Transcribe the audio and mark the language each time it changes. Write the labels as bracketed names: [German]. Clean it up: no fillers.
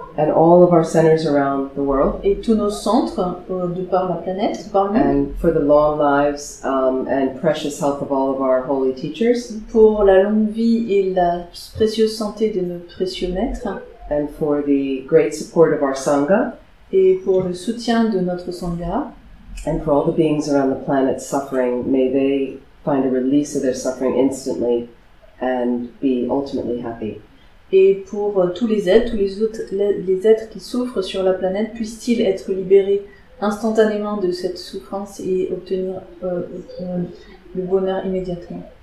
[English] And all of our centers around the world. [French] Et tous nos centres de par la planète, de par le monde. [English] And for the long lives and precious health of all of our holy teachers. [French] Pour la longue vie et la précieuse santé de nos précieux maîtres. [English] And for the great support of our Sangha. [French] Et pour le soutien de notre Sangha. [English] And for all the beings around the planet suffering, may they find a release of their suffering instantly and be ultimately happy. [French] Et pour tous les êtres, les êtres qui souffrent sur la planète, puissent-ils être libérés instantanément de cette souffrance et obtenir le bonheur immédiatement.